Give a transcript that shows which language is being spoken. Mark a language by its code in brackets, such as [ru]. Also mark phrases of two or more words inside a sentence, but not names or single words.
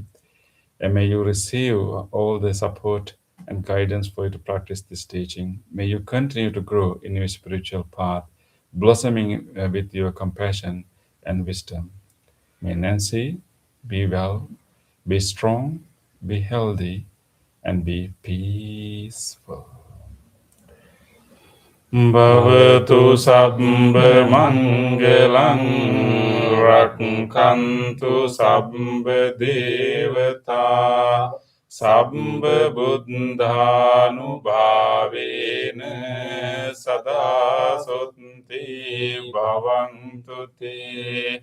[en] And may you receive all the support and guidance for you to practice this teaching. May you continue to grow in your spiritual path, blossoming with your compassion and wisdom. May Nancy be well, be strong, be healthy, and be peaceful. [pi] Bhavatu sabbha mangalang rakkantu sabbha devata sabbha buddhanubhavena sada sutti bhavantu te.